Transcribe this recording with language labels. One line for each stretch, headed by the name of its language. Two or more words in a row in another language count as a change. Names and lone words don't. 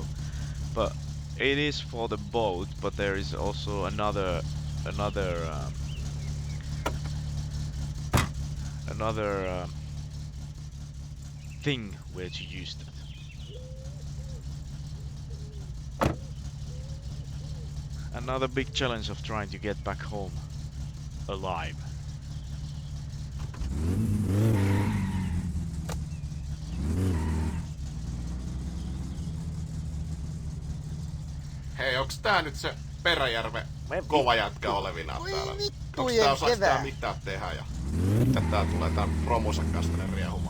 English: But it is for the boat, but there is also another thing where to use that. Another big challenge of trying to get back home alive.
Finnish: Hei, onks tää nyt se Peräjärven kova jätkä olevinaan täällä? Onks vittujen tää osaaks tää kevää. mitään tehdä ja mitä tää tulee tän romusen kanssa tänne riehumaan?